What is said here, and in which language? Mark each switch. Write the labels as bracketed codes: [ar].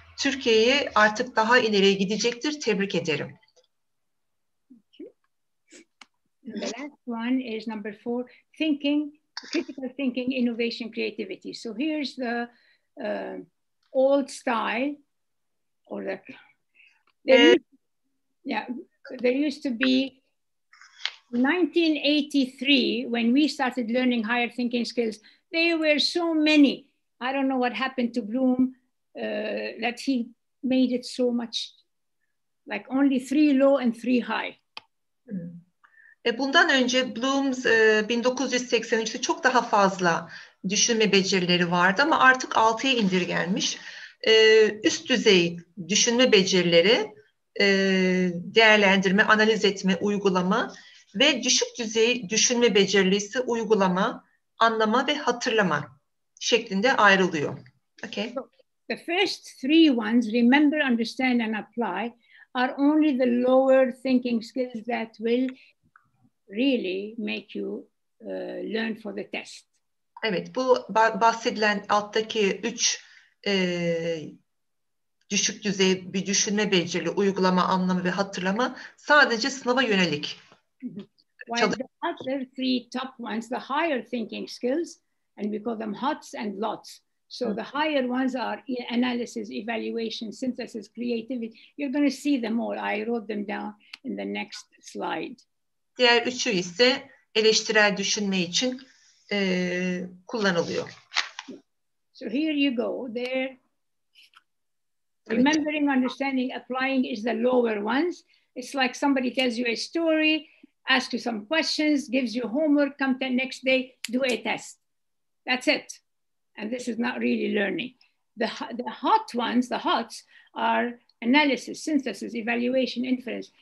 [tr] Türkiye'yi artık daha ileriye gidecektir. Tebrik ederim. [en] The last one is number 4, critical thinking, innovation, creativity. So here's the old style, or there used to be 1983 when we started learning higher thinking skills. There were so many. I don't know what happened to Bloom that he made it so much, like only 3 low and 3 high. [tr] Bundan önce Bloom's 1983'te çok daha fazla düşünme becerileri vardı ama artık 6'ya indirgenmiş. Üst düzey düşünme becerileri, değerlendirme, analiz etme, uygulama ve düşük düzey düşünme becerisi uygulama, anlama ve hatırlama. şeklinde ayrılıyor. Okay. [en] So the first three ones, remember, understand, and apply, are only the lower thinking skills that will really make you learn for the test. [tr] Evet, bu bahsedilen alttaki 3 düşük düzey bir düşünme becerili, uygulama, anlama ve hatırlama sadece sınava yönelik. [en] While the other three top ones, the higher thinking skills, and we call them HOTS and LOTS. So the higher ones are analysis, evaluation, synthesis, creativity. You're going to see them all. I wrote them down in the next slide. [tr] Diğer üçü ise eleştirel düşünme için kullanılıyor. [en] So here you go. There, remembering, understanding, applying is the lower ones. It's like somebody tells you a story, asks you some questions, gives you homework, come the next day, do a test. That's it. And this is not really learning. The hot ones, the HOTS, are analysis, synthesis, evaluation, inference.